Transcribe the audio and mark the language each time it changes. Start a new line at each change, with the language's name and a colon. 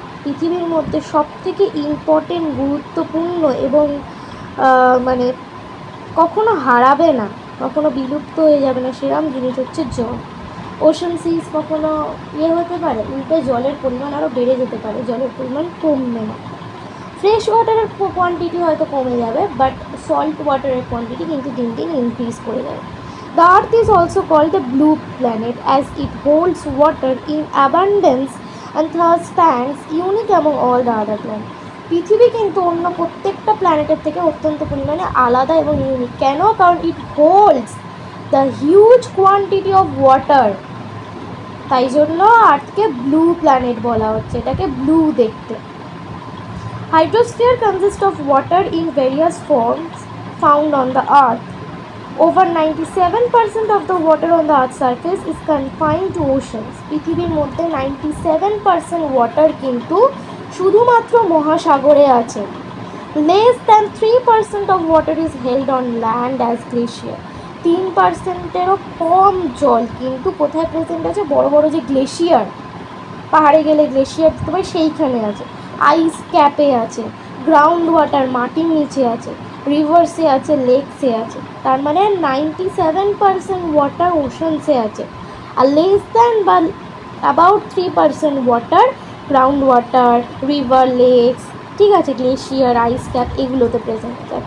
Bangla: পৃথিবীর মধ্যে সবথেকে ইম্পর্টেন্ট, গুরুত্বপূর্ণ এবং মানে কখনো হারাবে না, কখনো বিলুপ্ত হয়ে যাবে না সেরকম জিনিস হচ্ছে জল। ওশান সিজ কখনো হতে পারে, উল্টে জলের পরিমাণ আরও বেড়ে যেতে পারে, জলের পরিমাণ কমবে না। ফ্রেশ ওয়াটারের কোয়ান্টিটি হয়তো কমে যাবে, বাট সল্ট ওয়াটারের কোয়ান্টিটি কিন্তু দিন দিন ইনক্রিজ করে যাবে।
English: The Earth is also called the blue planet as it holds water in abundance and thus stands unique among all the other planets.
Bangla: পৃথিবী কিন্তু অন্য প্রত্যেকটা প্ল্যানেটের থেকে অত্যন্ত পরিমাণে আলাদা এবং ইউনিক। কেন? কারণ
English: it holds the huge quantity of water,
Bangla: তাই জন্য আর্থকে ব্লু প্ল্যানেট বলা হচ্ছে, এটাকে ব্লু দেখতে।
English: Hydrosphere consists of water in various forms found on the earth. Over 97% of the water on the earth's surface is confined to oceans.
Bangla: পৃথিবীর মধ্যে 97% water কিন্তু শুধুমাত্র মহাসাগরে আছে।
English: Less than 3% of water is held on land as glacier.
Bangla: 3%-এরও কম জল কিন্তু কোথায় present আছে? বড় বড় যে গ্লেশিয়ার, পাহাড়ে গেলে গ্লেশিয়ার দেখতে পাই, সেইখানে আছে। আইস ক্যাপে আছে, গ্রাউন্ড ওয়াটার মাটির নিচে আছে, রিভার্সে আছে, লেকসে আছে। তার মানে 97% ওয়াটার ওশানসে আছে, আর লেস দ্যান বা about 3% water ground water, river, lakes, ঠিক আছে, গ্লেশিয়ার, আইস ক্যাপ এগুলোতে প্রেজেন্ট আছে।